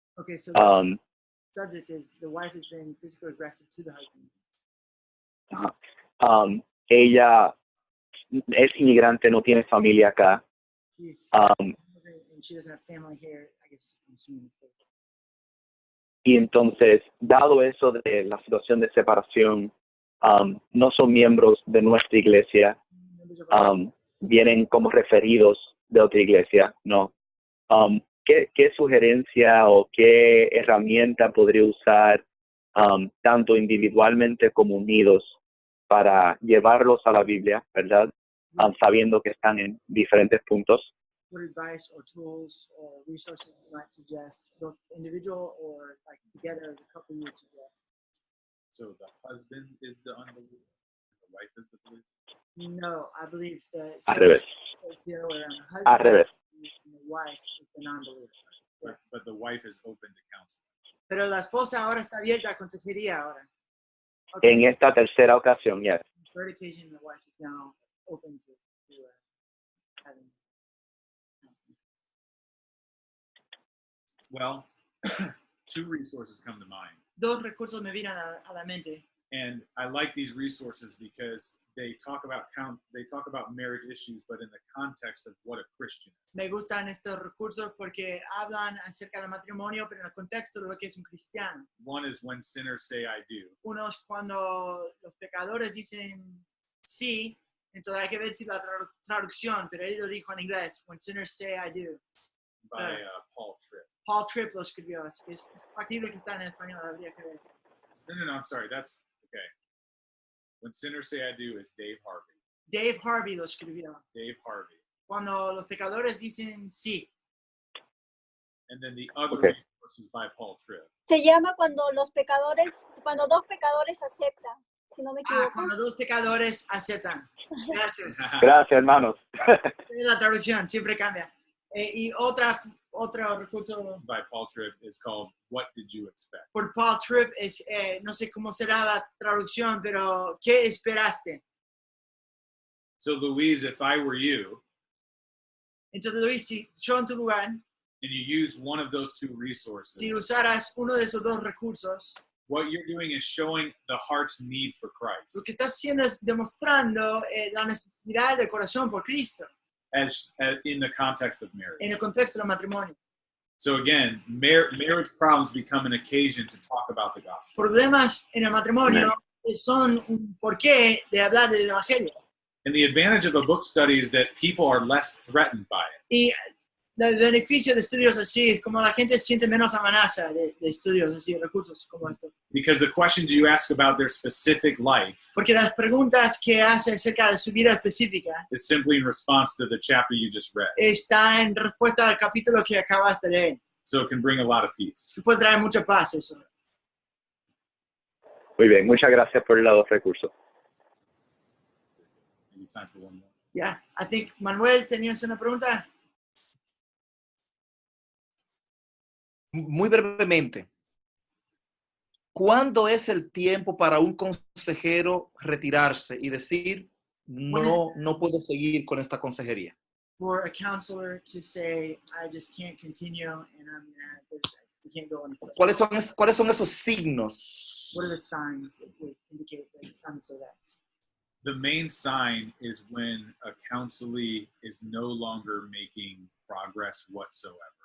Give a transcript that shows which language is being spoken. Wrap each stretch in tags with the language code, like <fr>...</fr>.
<en>Okay, so the subject is the wife has been physically aggressive to the husband.</en> <es>Ella es inmigrante, no tiene familia acá.</es> <en>She's Um, and she doesn't have family here. I guess I'm assuming it's there.</en> <es>Y entonces, dado eso de la situación de separación, no son miembros de nuestra iglesia, vienen como referidos de otra iglesia, ¿no? ¿Qué sugerencia o qué herramienta podría usar tanto individualmente como unidos para llevarlos a la Biblia, ¿verdad? Sabiendo que están en diferentes puntos.</es> <en>What advice or tools or resources you might suggest, both individual or like together as a couple you would suggest? So the husband is the unbeliever, the wife is the believer. No, I believe that</en> <es>Al revés.</es> <en>it's the other way around. The</en> <es>Al</es> <en>husband</en> <es>revés.</es> <en>and the wife is the non-believer. But the wife is open to counsel.</en> <es>Pero la esposa ahora está abierta a consejería ahora. En esta tercera ocasión,</es> <en>yes. Third occasion, the wife is now open to having counseling. Well, two resources come to mind.</en> <es>Dos recursos me vienen a la mente.</es> <en>And I like these resources because they talk about marriage issues, but in the context of what a Christian is.</en> <es>Me gustan estos recursos porque hablan acerca del matrimonio, pero en el contexto de lo que es un cristiano.</es> <en>One is when sinners say I do.</en> <es>Uno es cuando los pecadores dicen sí, entonces hay que ver si la traducción, pero él lo dijo en inglés,</es> <en>when sinners say I do. By Paul Tripp.</en> <es>Paul Tripp lo escribió, así que es factible que está en español, habría que ver.</es> <en>No, I'm sorry. That's okay. When sinners say I do is Dave Harvey.</en> <es>Dave Harvey lo escribió. Dave Harvey. Cuando los pecadores dicen sí.</es> <en>And then the other Okay. resource is by Paul Tripp.</en> <es>Se llama cuando dos pecadores aceptan, si no me equivoco. Cuando dos pecadores aceptan. Gracias. Gracias, hermanos. La traducción siempre cambia. Y otro recurso</es> <en>By Paul Tripp is called What Did You Expect?</en> <es>por Paul Tripp es, no sé cómo será la traducción, pero ¿qué esperaste?</es> <en>So Louise, if I were you,</en> <es>Entonces, Luis, si yo en tu lugar,</es> <en>and you use one of those two</en> <es>si</es> <en>resources,</en> <es>usaras uno de esos dos recursos,</es> <en>what you're doing is showing the heart's need for</en> <es>lo</es> <en>Christ</en> <es>que estás haciendo es demostrando la necesidad del corazón por Cristo</es> <en>as in the context of marriage.</en> <es>en el contexto del matrimonio.</es> <en>So again, marriage problems become an occasion to talk about the gospel.</en> <es>Problemas en el matrimonio son un porqué de hablar del Evangelio.</es> <en>And the advantage of a book study is that people are less threatened by it.</en> <es>Y el beneficio de estudios así es como la gente siente menos amenaza de estudios así, recursos como estos.</es> <en>Because the questions you ask about their specific life</en> <es>Porque las preguntas que hace acerca de su vida específica</es> <en>is simply in response to the chapter you just read.</en> <es>está en respuesta al capítulo que acabas de leer.</es> <en>So it can bring a lot of peace.</en> <es>Que puede traer mucha paz eso. Muy bien, muchas gracias por los dos recursos.</es> <en>Maybe time for one more. Yeah, I think Manuel,</en> <es>¿tenías una pregunta? Muy brevemente, ¿cuándo es el tiempo para un consejero retirarse y decir, no puedo seguir con esta consejería?</es> <en>For a counselor to say, I just can't continue and we can't go any further.</en> <es>¿Cuáles son esos signos?</es> <en>What are the signs that would indicate that it's time to say that? The main sign is when a counselee is no longer making progress whatsoever.</en>